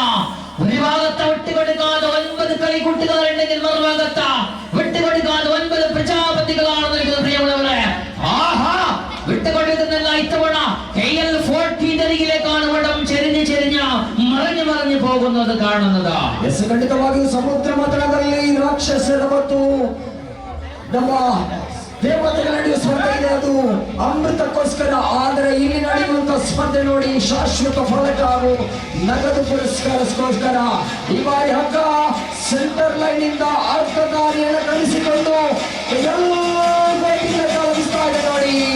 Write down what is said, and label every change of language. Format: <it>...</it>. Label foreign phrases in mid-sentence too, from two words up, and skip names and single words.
<ml>ഒരു ഭാഗത്ത് വിട്ടുകൊടുക്കാതെ 9 കളിക്കൂട്ടുകാരുണ്ടെങ്കിൽ മറുഭാഗത്ത് വിട്ടുകൊടുക്കാതെ 9 പ്രജാപതികളാണ് നിൽക്കുന്നത്. പ്രിയമുള്ളവരെ, ആഹാ, വിട്ടുകൊടുക്കുന്നില്ല. ഇത്തവണ KL14 അരികിലേക്കാണ് വടം ചെരിഞ്ഞ് മറിഞ്ഞു പോകുന്നത് കാണുന്നത്.</ml> <kn>ಖಂಡಿತವಾಗಿ ಸಮುದ್ರ ಮತನದಲ್ಲಿ ರಾಕ್ಷಸರ ಮತ್ತು ನಮ್ಮ ದೇವತೆಗಳ ನಡೆಯುವ ಸ್ಪರ್ಧೆ ಇದೆ, ಅದು ಅಮೃತಕ್ಕೋಸ್ಕರ. ಆದರೆ ಇಲ್ಲಿ ನಡೆಯುವಂತ ಸ್ಪರ್ಧೆ ನೋಡಿ ಶಾಶ್ವತ ಫಲಕ ಹಾಗೂ ನಗದು ಪುರಸ್ಕಾರಕ್ಕೋಸ್ಕರ. ಈ ಬಾರಿ ಹಗ್ಗ</kn> <en>center line</en> <kn>ಇಂದ ಅರ್ಧ ದಾರಿಯನ್ನು ಕಳಿಸಿಕೊಂಡು ಎಲ್ಲ ಕಳಿಸ್ತಾ ಇದೆ ನೋಡಿ.</kn>